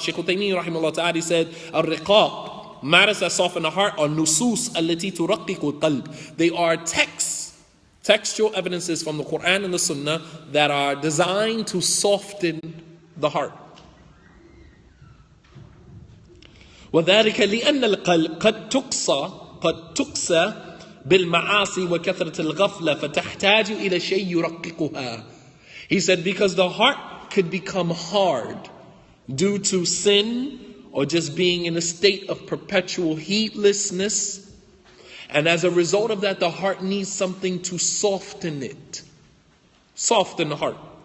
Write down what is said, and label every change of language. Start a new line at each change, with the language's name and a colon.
English: Shaykh Uthaymeen rahimahullah ta'ala said, al-riqaq, matters that soften the heart, are nusus allati turaqqiqu al-qalb. They are textual evidences from the Quran and the Sunnah that are designed to soften the heart.
Arabic: وذلك لأن القلب قد تقسى بالمعاصي وكثرة الغفلة فتحتاج إلى شيء يرققها.
English: He said because the heart could become hard due to sin or just being in a state of perpetual heedlessness, and as a result of that the heart needs something to soften it, soften the heart.